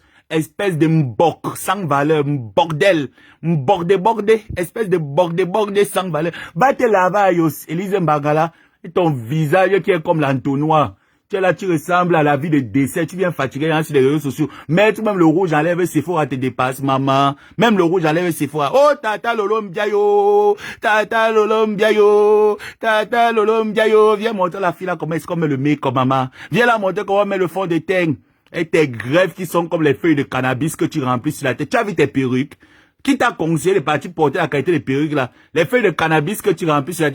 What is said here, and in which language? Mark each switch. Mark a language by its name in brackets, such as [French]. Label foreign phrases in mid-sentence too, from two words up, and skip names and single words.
[French] Espèce de mbok sans valeur, bordel, bordé, espèce de bordé sans valeur. Va te laver, Ayos, Élise Mbagala, et ton visage qui est comme l'entonnoir. Tu es là, tu ressembles à la vie de décès, tu viens fatigué sur les réseaux sociaux. Mettre même le rouge enlève Sephora te dépasse, maman. Même le rouge enlève Sephora. [Ewondo] Oh, tata lolom biayo, [French] viens montrer la fille là comment est-ce qu'on met le make-up, maman. Viens là montrer comment on met le fond de teint. Et tes greffes qui sont comme les feuilles de cannabis que tu remplis sur la tête. Tu as vu tes perruques? Qui t'a conseillé de partir porter la qualité des perruques là? Les feuilles de cannabis que tu remplis sur la tête.